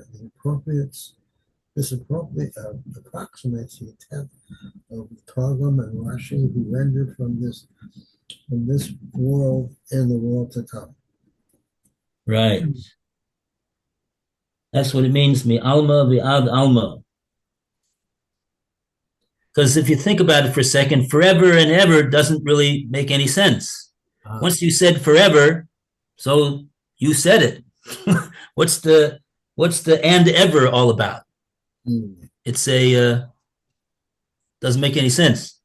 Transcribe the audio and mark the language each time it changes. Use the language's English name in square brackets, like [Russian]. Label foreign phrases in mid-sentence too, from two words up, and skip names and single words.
[English] This approximates the intent of Targum and Rashi, who rendered from this world and the world to come. Right. That's what it means, [Aramaic] מן עלמא ועד עלמא. [English] Because if you think about it for a second, forever and ever doesn't really make any sense. Once you said forever, so you said it. What's the and ever all about? It's doesn't make any sense.